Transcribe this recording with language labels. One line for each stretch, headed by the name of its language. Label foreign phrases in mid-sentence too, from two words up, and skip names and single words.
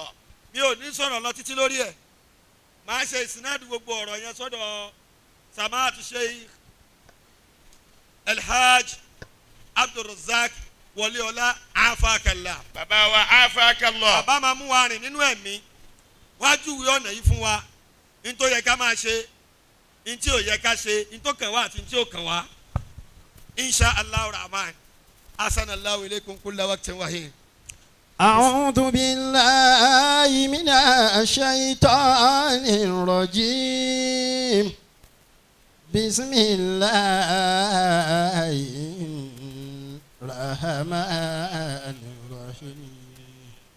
Yoruba: mi ò ní sọ̀rọ̀ lọ títí lórí ẹ̀ máa ṣe ìsìnádù gbogbo ọ̀rọ̀ yẹn sọ́dọ̀ Sama'atu Sheikh Alhaj Abdulrazak Wọléọlá afakala. bàbá wa afakala. bàbá máa mú wa rìn nínú ẹ̀mí wájú ìwé ọ̀nà yìí fún wa ní tó yẹ ká máa ṣe ní tí ò yẹ ká ṣe ní tó kàn wá àti ní tí ò kàn wá
Arabic: إن شاء الله رحمن أحسن الله إليكم كل وقت وحين. أعوذ بالله من الشيطان الرجيم بسم الله الرحمن الرحيم